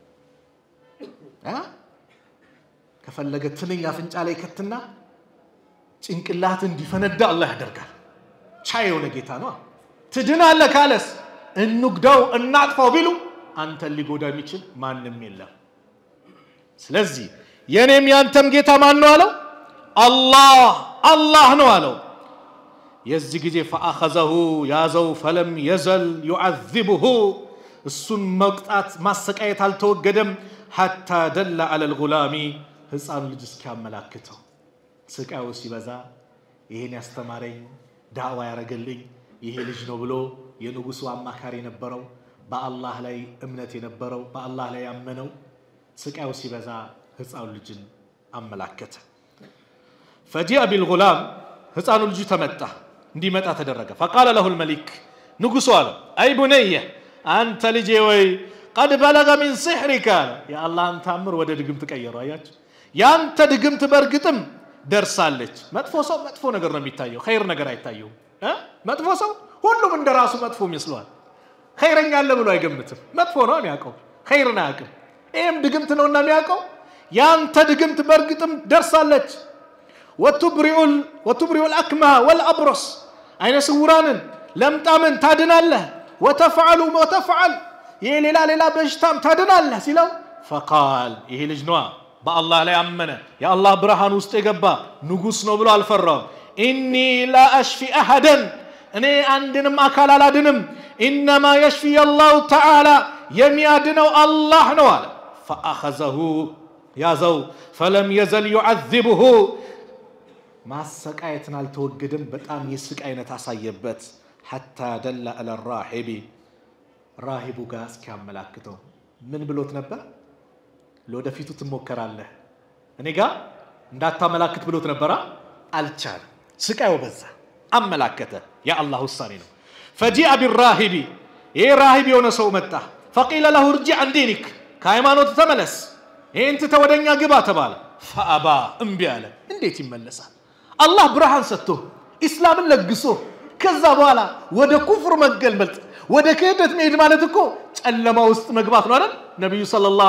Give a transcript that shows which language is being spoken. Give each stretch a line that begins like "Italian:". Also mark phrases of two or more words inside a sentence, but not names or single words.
Amharic: ከፈለገ ትንኝ አፍንጫ ላይ ከትና ጭንቅላት እንዲፈነዳ አላህ ያደርጋል ቻይ የሆነ ጌታ ነው ትድናለህ ካለስ እንግዳው እናጥፋው ቢሉ አንተ ሊጎዳ የሚችል ማንንም የለም ስለዚህ የኔም ያንተም ጌታ ማን ነው አለው الله ነው አለው የዚህ ጊዜ فاخذه ያዘው
Arabic: فلم يزل يعذبه
Amharic: እሱን መቅጣት ማሰቃየት አልተወገደም
Arabic: حتى دل على الغلام
Amharic: ህፃኑ ልጅ እስኪያመላክተው ስቃዩ ሲበዛ ይሄን ያስተማረኝ ዳዋ ያረገልኝ ይሄ ልጅ ነው ብሎ የንጉሱ አማካሪ ነበረው በአላህ ላይ እምነት የነበረው በአላህ ላይ ያመነው ስቃዩ ሲበዛ ህፃኑ ልጅን አመላከተ
Arabic: فجاء بالغلام
Amharic: ህፃኑ ልጅ ተመጣ እንዲመጣ ተደረገ
Arabic: فقال له الملك
Amharic: ንጉሱ አለ
Arabic: أي بني
Amharic: አንተ ልጄ ወይ
Arabic: قد بلغ من سحرك يا الله
Amharic: አንተ አምር ወደ ድግምት ቀየረው አያችሁ ያንተ ድግምት በርግጥም ደርሳለች መጥፎ ሰው መጥፎ ነገር ነው የሚታየው ኸይር ነገር አይታየው መጥፎ ሰው ሁሉም እንደራሱ መጥፎ ይመስላል ኸይረኛ አለ ብሎ አይገምትም መጥፎ ነው የሚያቀው ኸይርና ያቀው ኤም ድግምት ነውና የሚያቀው ያንተ ድግምት በርግጥም ደርሳለች
Arabic: وتبرئ الأكمه والأبرص
Amharic: አይነ ስውራንን ለምጣምን ታድናለህ وتفعل ይሄ ሌላ በሽታም ታድናለህ ሲለው فقال ይሄ ልጅ ነው በአላህ ላይ አመነ የአላህ ብርሃን ውስጥ የገባ ንጉስ ነው ብሎ አልፈራው
Arabic: اني لا اشفي احدا
Amharic: እኔ አንድንም አካል አላድንም
Arabic: انما يشفي الله تعالى
Amharic: የሚያድነው አላህ ነው አለ فاخذه ያዘው
Arabic: فلم يزل يعذبه
Amharic: ማሰቃየትን አልተወገደም በጣም ይስቃይነት አሳየበት
Arabic: حتى دل على الراهب
Amharic: راهب ጋር እስኪያመላክተው ምን ብሎት ነበር ለወደፊቱ ትሞከራለህ እኔ ጋር እንዳታመላክት ብሎት ነበር አልቻለ ስቃዩ በዛ አመላከተ ያ አላህ ውሳኔ ነው
Arabic: فجاء بالراهب
Amharic: ይሄ راهب የሆነ ሰው መጣ
Arabic: فقيل له ارجع عن دينك
Amharic: ከሃይማኖት ተመለስ እንት ተወደኛ ግባ ተባለ فابى እምቢ አለ እንዴት ይመለሳል አላህ ብርሃን ሰጥቶ እስላምን ለግሶ ከዛ በኋላ ወደ ኩፍር መገልበጥ ወደ ክህደት መሄድ ማለት እኮ ጨለማ ውስጥ መግባት ነው አይደል ነብዩ ሰለላሁ